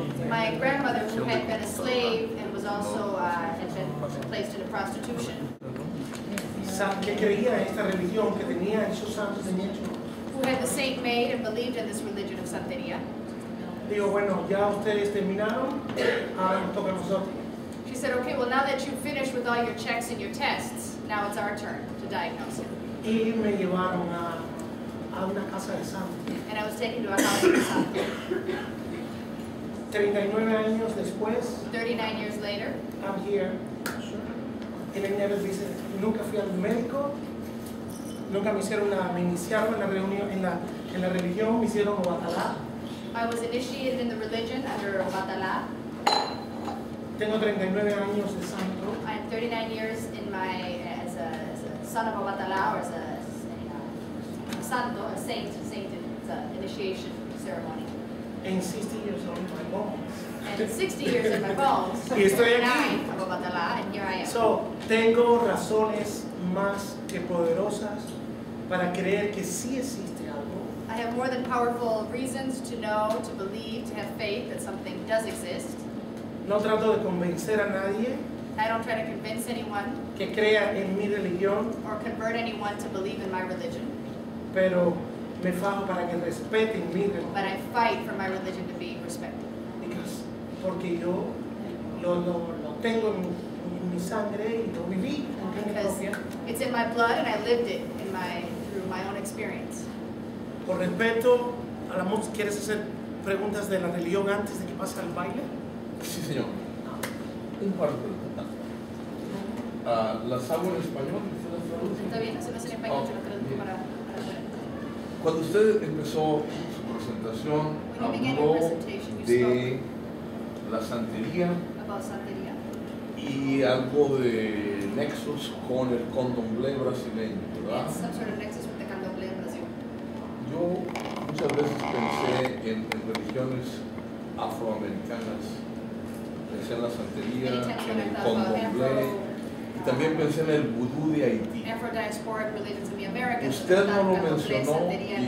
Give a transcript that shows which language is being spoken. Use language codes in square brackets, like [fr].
[en] My grandmother, who had been a slave and was also had been placed into prostitution, [es] que creía en esta religión, que tenía esos santos, tenía hecho. [en] who had the saint maid and believed in this religion of Santeria. [es] Digo, bueno, ya ustedes terminaron, ahora nos toca a nosotros. [en] She said, okay, well, now that you've finished with all your checks and your tests, now it's our turn to diagnose it. [es] Y me llevaron a una casa de santos. [en] And I was taken to a house of santo. [es] 39 años después, [en] 39 years later, I'm here. [es] Y me dice, nunca fui al médico, nunca me iniciaron en la reunión, en la religión, me hicieron Obatalá. [en] I was initiated in the religion under Obatalá. [es] Tengo 39 años de santo. [en] I am 39 years in as a son of Obatalá, or as a santo, a saint. It's an initiation ceremony. And 60 years old in my bones. And 60 years in my bones. [es] Y estoy aquí. [en] 39 of Obatalá, and here I am. So, [es] tengo razones más que poderosas para creer que sí existe algo. [en] I have more than powerful reasons to know, to believe, to have faith that something does exist. [es] No trato de convencer a nadie [en] I don't try to convince anyone [es] que crea en mi religión, [en] or convert anyone to believe in my religion, [es] pero me fajo para que respeten mi religión. [en] but I fight for my religion to be respected. [es] Porque yo lo tengo en mi sangre y lo viví en carne [en] Because [es] propia. [en] it's in my blood and I lived it through my own experience. [es] Por respeto a la música, ¿quieres hacer preguntas de la religión antes de que pase al baile? Sí, señor. Un par de preguntas. ¿Las hago en español? Está bien, eso no es en español, yo lo traduzco para Cuando usted empezó su presentación, [en] When you began your [es] habló [en] presentation, you [es] de la santería [en] about Santeria [es] y algo de nexos con el candomblé brasileño, ¿verdad? [en] and some sort of nexus with the candomblé in Brazil. [es] Yo muchas veces pensé en religiones afroamericanas, pensé en la santería, en el candomblé y también pensé en el vudú de Haití. [en] Afro-diasporic religions in the Americas. [es] Usted no lo [en] Candomblé, [es] mencionó [en] Santería, and